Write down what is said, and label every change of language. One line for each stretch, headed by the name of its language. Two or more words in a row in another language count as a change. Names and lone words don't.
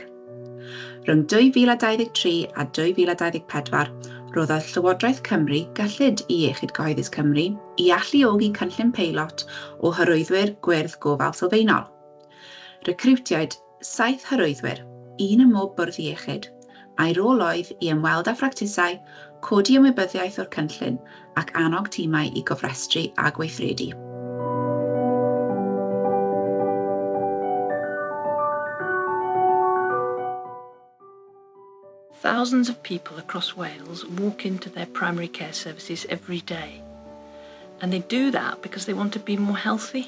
Welsh: Rhwng 2023 a 2024, roddodd Llywodraeth Cymru gyllid i Iechyd Gyhoeddus Cymru i alluogi cynllun peilot o hyrwyddwyr gwyrdd gofal sylfaenol. Recriwtiwyd 7 hyrwyddwyr, un ym mob bwrdd iechyd, a'i rôl oedd i ymweld â phractisau, codi ymwybyddiaeth o'r cynllun ac annog timau i gofrestru a gweithredu.
English: Thousands of people across Wales walk into their primary care services every day. And they do that because they want to be more healthy.